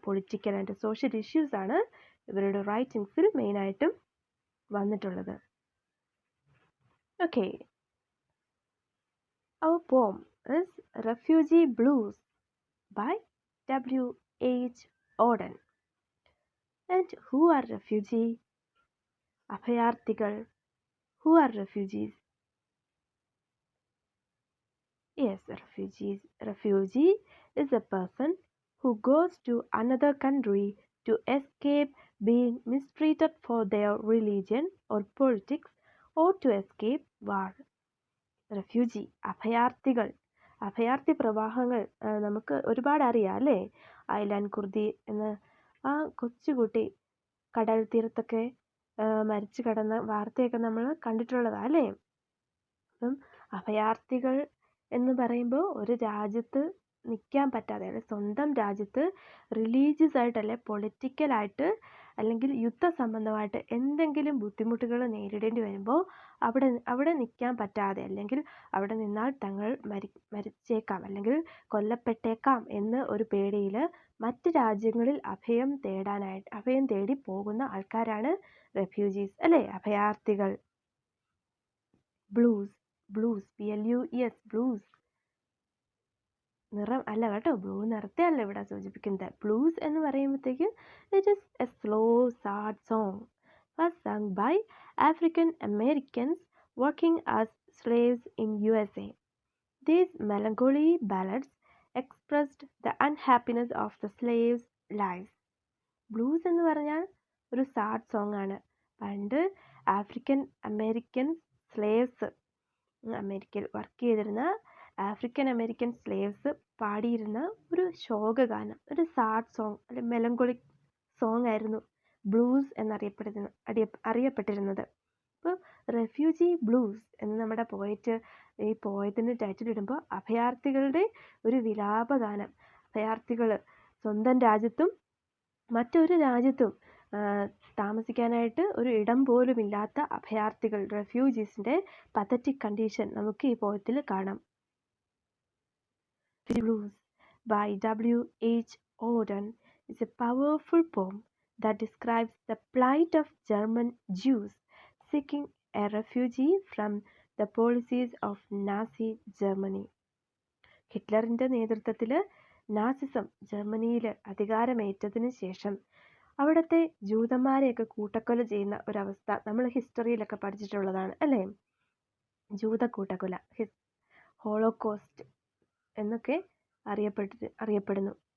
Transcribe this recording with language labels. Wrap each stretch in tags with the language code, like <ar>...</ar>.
<ml>Political and social issues ആണ് ഇവരുടെ റൈറ്റിങ്സിൽ മെയിനായിട്ടും വന്നിട്ടുള്ളത്.</ml> <en>Okay, our poem is Refugee Blues by W.H. Auden. And who are refugee?</en> <ml>അഭയാർത്ഥികൾ.</ml> <en>Who are refugees? Yes, refugees. Refugee is a person who goes to another country to escape being mistreated for their religion or politics or to escape war.</en> <ml>Refugee, അഭയാർത്ഥികൾ. അഭയാർത്ഥി പ്രവാഹങ്ങൾ നമുക്ക് ഒരുപാട് അറിയാം അല്ലേ? Aylan Kurdi എന്ന ആ കൊച്ചുകുട്ടി കടൽ തീരത്തൊക്കെ മരിച്ചു കിടന്ന വാർത്തയൊക്കെ നമ്മൾ കണ്ടിട്ടുള്ളതാണ് അല്ലേ? അപ്പം അഭയാർത്ഥികൾ എന്ന് പറയുമ്പോൾ ഒരു രാജ്യത്ത് നിൽക്കാൻ പറ്റാതെ, അല്ലെ സ്വന്തം രാജ്യത്ത് റിലീജിയസ് ആയിട്ടല്ലേ പൊളിറ്റിക്കലായിട്ട് അല്ലെങ്കിൽ യുദ്ധ സംബന്ധമായിട്ട് എന്തെങ്കിലും ബുദ്ധിമുട്ടുകൾ നേരിടേണ്ടി വരുമ്പോൾ അവിടെ നിൽക്കാൻ പറ്റാതെ, അല്ലെങ്കിൽ അവിടെ നിന്നാൽ തങ്ങൾ മരിച്ചേക്കാം അല്ലെങ്കിൽ കൊല്ലപ്പെട്ടേക്കാം എന്ന് ഒരു പേടിയിൽ മറ്റ് രാജ്യങ്ങളിൽ അഭയം തേടി പോകുന്ന ആൾക്കാരാണ് റെഫ്യൂജീസ് അല്ലേ? അഭയാർത്ഥികൾ. ബ്ലൂസ്, BLUES, ബ്ലൂസ് നിറം അല്ല കേട്ടോ, ബ്ലൂ നിറത്തെ അല്ല ഇവിടെ സൂചിപ്പിക്കുന്നത്. ബ്ലൂസ് എന്ന് പറയുമ്പോഴത്തേക്ക്</ml> <en>It is a slow sad song was sung by African Americans working as slaves in USA. These melancholy ballads expressed the unhappiness of the slaves' lives.</en> <ml>Blues എന്ന് പറഞ്ഞാൽ ഒരു സാഡ് സോങ് ആണ്. പണ്ട് ആഫ്രിക്കൻ അമേരിക്കൻ സ്ലേവ്സ്, അമേരിക്കയിൽ work ചെയ്തിരുന്ന African American slaves പാടിയിരുന്ന ഒരു ശോകഗാനം, ഒരു sad song അല്ലെങ്കിൽ മെലങ്കോളിക് സോങ് ആയിരുന്നു ബ്ലൂസ് അറിയപ്പെട്ടിരുന്നത്. അപ്പോൾ റെഫ്യൂജി ബ്ലൂസ് എന്ന് നമ്മുടെ ഈ പോയത്തിന് ടൈറ്റിൽ ഇടുമ്പോൾ അഭയാർത്ഥികളുടെ ഒരു വിലാപഗാനം. അഭയാർത്ഥികൾ സ്വന്തം രാജ്യത്തും മറ്റൊരു രാജ്യത്തും താമസിക്കാനായിട്ട് ഒരു ഇടം പോലും ഇല്ലാത്ത അഭയാർത്ഥികൾ, റെഫ്യൂജീസിൻ്റെ പതറ്റിക് കണ്ടീഷൻ നമുക്ക് ഈ പോയത്തിൽ കാണാം.</ml> <en>Blues by W.H. Auden is a powerful poem that describes the plight of German Jews seeking a refugee from the policies of Nazi Germany.</en> <ml>ഹിറ്റ്ലറിൻ്റെ നേതൃത്വത്തിൽ നാസിസം ജർമ്മനിയിൽ അധികാരമേറ്റതിന് ശേഷം അവിടുത്തെ ജൂതന്മാരെയൊക്കെ കൂട്ടക്കൊല ചെയ്യുന്ന ഒരവസ്ഥ നമ്മൾ ഹിസ്റ്ററിയിലൊക്കെ പഠിച്ചിട്ടുള്ളതാണ് അല്ലേ? ജൂത കൂട്ടക്കൊല, ഹോളോകോസ്റ്റ് എന്നൊക്കെ അറിയപ്പെടുന്നു.</ml>